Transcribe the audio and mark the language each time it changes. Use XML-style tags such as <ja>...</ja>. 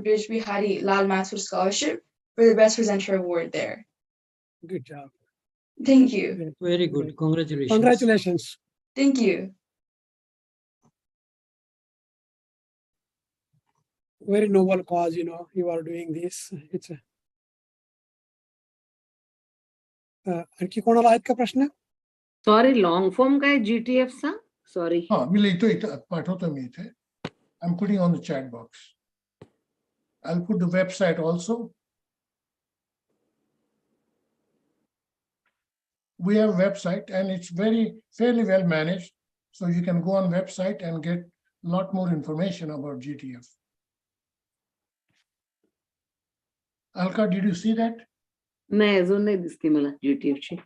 <en>Brij Bihari Lal Mathur Scholarship for the Best Presenter Award there. Good job. Thank you. Very good. Congratulations. Congratulations. Thank you. Very noble cause, you are doing this.</en> <mr>It's आणखी कोणाला आहेत का प्रश्न? Sorry, long form काय GTF चा? Sorry. मी लिहितो इथं, पाठवतो मी इथे.</mr> <en>I'm putting on the chat box. I'll put the website also. We have a website and it's fairly well managed. So you can go on website and get a lot more information about GTF. Alka, did you see that?</en> <mr>नाही, अजून नाही दिसते मला GTF ची.</mr>